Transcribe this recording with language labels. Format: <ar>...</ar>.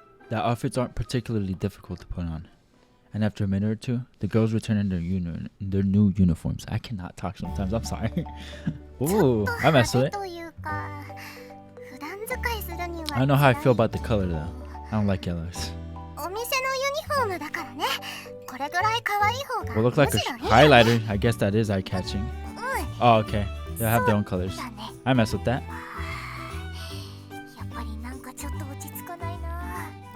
<en>The outfits aren't particularly difficult to put on. And after a minute or two, the girls return in their new uniforms. I cannot talk sometimes, I'm sorry. Ooh, I messed with it.</en> <ja>というか普段使いするには</ja> <en>I don't know how I feel about the color though. I don't like yellows.</en> <ja>お店のユニフォームだからね。これぐらい可愛い方が</ja> <en>Will look like a highlighter. I guess that is eye-catching. Oh, okay. They have their own colors. I mess with that.</en> <ja>やっぱりなんかちょっと落ち着かないな。</ja>